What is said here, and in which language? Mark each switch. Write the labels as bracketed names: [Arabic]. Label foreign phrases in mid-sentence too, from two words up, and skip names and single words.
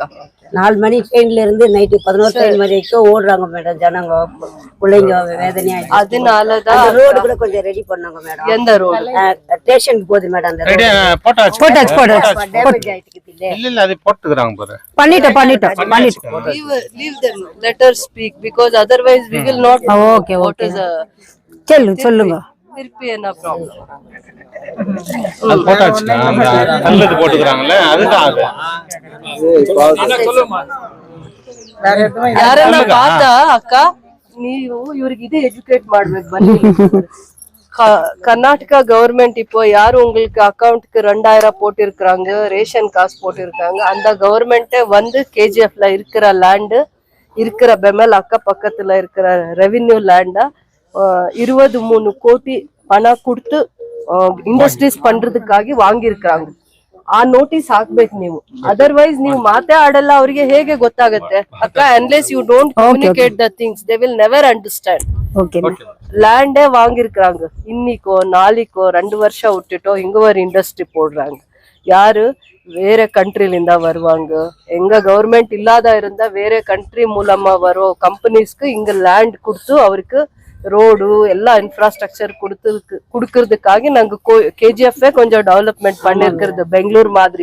[Tamil] 4 மணி ட்ரெயின்ல இருந்து நைட்டு 11 டைம் வரைக்கும் ஓடுறாங்க மேடம் ஜனங்க, பிள்ளைங்க வேதனையா. அதனாலதான் ரோடு கூட கொஞ்சம் ரெடி பண்ணாங்க மேடம். எந்த ரோடு? ஸ்டேஷனுக்கு போகுது மேடம். அந்த இல்ல அது போட்டுக்கறாங்க பாரு. பண்ணிட்டோம். [English] Leave them, let her speak, because otherwise we will not. [Tamil] Okay. சொல்லுங்க. திருப்பி என்ன ப்ராப்ளம்? அது போட்டாச்சுங்க, அந்த கல்லது போட்டுக்கறாங்கல அதுதான் அது. [Kannada] ಯಾರನ್ನ பார்த்தா ಅಕ್ಕ ನೀವು ಇವ್ರಿಗೆ ಇದು ಎಜುಕೇಟ್ ಮಾಡ್ಬೇಕು ಬನ್ನಿ. [Tamil] கர்நாடகா கவர்மெண்ட் இப்போ யாரு உங்களுக்கு அக்கௌண்ட்க்கு 2000 போட்டிருக்காங்க, ரேஷன் காசு போட்டிருக்காங்க, அந்த கவர்மெண்ட்டே வந்து கேஜிஎஃப்ல இருக்கிற லேண்டு இருக்கிற பெமல் அக்கா பக்கத்துல இருக்கிற ரெவென்யூ லேண்டா 23 ಕೋಟಿ பணம் கொடுத்து இண்டஸ்ட்ரீஸ் பண்றதுக்காக வாங்கிருக்காங்க. [Kannada] ಆ ನೋಟಿಸ್ ಹಾಕ್ಬೇಕು ನೀವು, ಅದರ್ವೈಸ್ ನೀವು ಮಾತೇ ಆಡಲ್ಲ, ಅವ್ರಿಗೆ ಹೇಗೆ ಗೊತ್ತಾಗತ್ತೆ ಅಕ್ಕ? [English] Unless you don't communicate the things they will never understand. [Tamil] லேண்டே வாங்கிருக்காங்க, இன்னிக்கோ நாளைக்கோ 2 வருஷம் விட்டுட்டோ இங்க ஒரு இண்டஸ்ட்ரி போடுறாங்க. யாரு? வேற கண்ட்ரில இருந்தா வருவாங்க. எங்க கவர்மெண்ட் இல்லாத இருந்தா வேற கண்ட்ரி மூலமா வரும் கம்பெனிஸ்க்கு இங்க லேண்ட் கொடுத்து அவருக்கு ரோடு எல்லா இன்ஃப்ராஸ்ட்ரக்சர் குடுக்கறதுக்காக நாங்க கேஜிஎஃப் கொஞ்சம் டெவலப்மெண்ட் பண்ணிருக்கிறது பெங்களூர் மாதிரி.